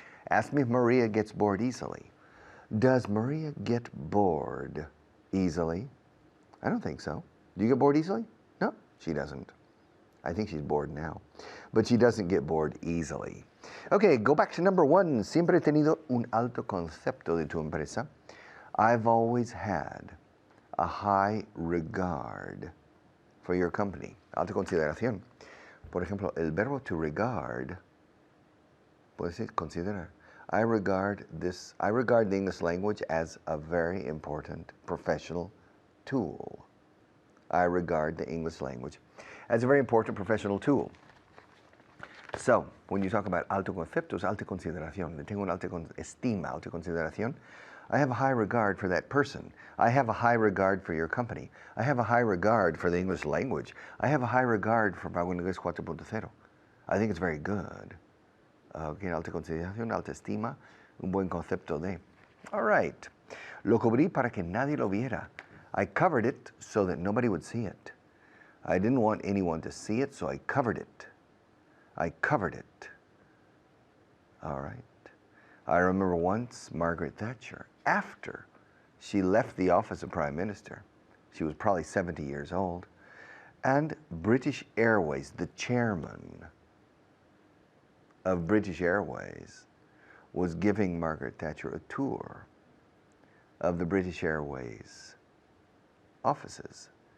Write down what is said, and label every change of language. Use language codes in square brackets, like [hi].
[en] Ask me if Maria gets bored easily. Does Maria get bored easily? I don't think so. Do you get bored easily? No, she doesn't. I think she's bored now. But she doesn't get bored easily. Okay, go back to number one. [es] Siempre he tenido un alto concepto de tu empresa. [en] I've always had a high regard for your company. [es] Alta consideración. Por ejemplo, el verbo to regard, puede decir considerar. [en] I regard the English language as a very important professional tool. I regard the English language as a very important professional tool. So, when you talk about [es] alto conceptos, alta consideración, [en] le tengo una alta estima, alta consideración, I have a high regard for that person. I have a high regard for your company. I have a high regard for the English language. I have a high regard for Vaughan Inglés 4.0. I think it's very good. [es] Okay, alta consideración, alta estima, un buen concepto de. All right. Lo cubrí para que nadie lo viera. [en] I covered it so that nobody would see it. I didn't want anyone to see it, so I covered it. I covered it. All right. I remember once Margaret Thatcher, after she left the office of Prime Minister, she was probably 70 years old, and British Airways, the chairman of British Airways, was giving Margaret Thatcher a tour of the British Airways offices.